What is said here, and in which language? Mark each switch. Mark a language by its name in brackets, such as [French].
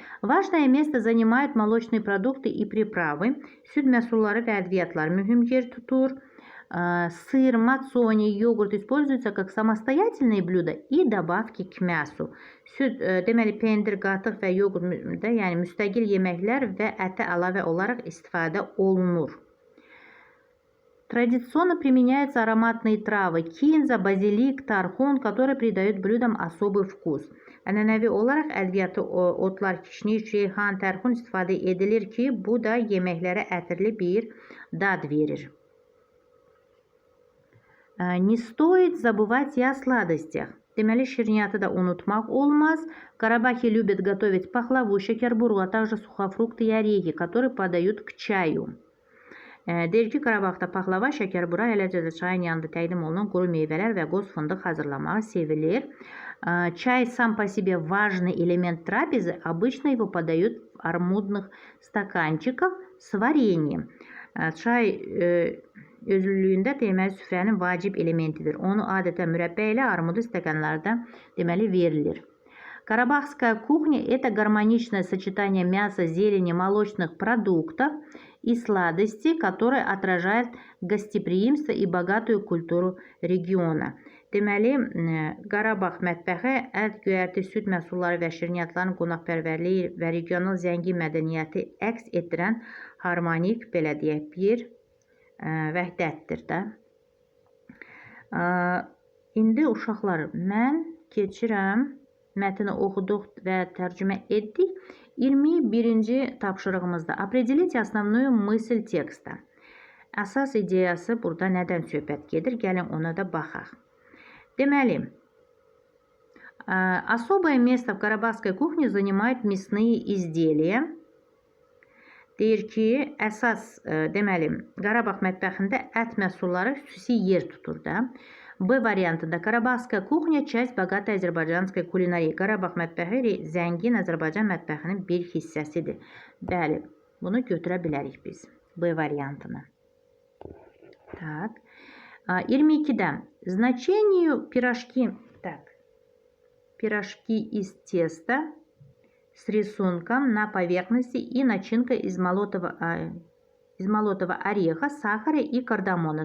[Russian] Важное место занимают молочные продукты и приправы. [Azerbaijani] Süd məhsulları və ədviyyatlar mühüm yer tutur. [Russian] Сыр, мацони, йогурт используются как самостоятельные блюда и добавки к мясу. [Azerbaijani] Süd, deməli, pendir, qatıq və yoğurt da, yəni müstəqil yeməklər və ətə əlavə olaraq istifadə olunur. [Russian] Традиционно применяются ароматные травы, кинза, базилик, тархун, которые придают блюдам особый вкус. [Azerbaijani] Ənənəvi olaraq ədviyyatı otlar, kişniş, reyhan, tərxun istifadə edilir ki, bu da yeməklərə ətirli bir dad verir. [Russian] Не стоит забывать и о сладостях. [Azerbaijani] Deməli, şirniyyatı da unutmaq olmaz. [Russian] Карабахи любят готовить пахлаву, şəkərburu, а также сухофрукты и орехи, которые подают к чаю. [Azerbaijani] Deyir ki, Qarabağda paxlava, şəkərbura, eləcə də çayın yanında təqdim olunan quru meyvələr və qoz fındıq hazırlamağı sevilir. [Russian] Чай сам по себе важный элемент трапезы. Обычно его подают в армудных стаканчиках с вареньем. [Azerbaijani] Çay özlülüyündə deməli süfrənin vacib elementidir. Onu adətən mürəbbə ilə armudlu stəkanlarda deməli verilir. [Russian] Карабахская кухня – это гармоничное сочетание мяса, зелени, молочных продуктов и сладостей, которое отражает гостеприимство и богатую культуру региона. [Azerbaijani] Deməli, Qarabağ mətbəxi ət, göyərti, süd məhsulları və şirniyyatların qonaqpərvərliyi və regional zəngin mədəniyyəti əks etdirən harmonik, belə deyək, bir vəhdətdir də. İndi uşaqlar, mən keçirəm, mətni oxuduq və tərcümə etdik. [Russian] 21-ci tapşırığımızda определить основную мысль tекsta. [Azerbaijani] Əsas ideyası burada nədən söhbət gedir? Gəlin ona da baxaq. [Russian] Deməli, особое место в карабахской кухне занимают мясные изделия. [Azerbaijani] Deyir ki, əsas, deməli, Qarabağ mətbəxində ət məhsulları xüsusi yer tutur da. B variantında [Russian] Qarabağska kuxnya часть богатой azərbaycanской kulinariya. [Azerbaijani] Qarabağ mətbəxi zəngin Azərbaycan mətbəxinin bir hissəsidir. Bəli, bunu götürə bilərik biz. B variantını. Так. [Russian] 22-də значению пирожки. Так. Пирожки из теста с рисунком на поверхности и начинка из молотого ореха, сахара и кардамона.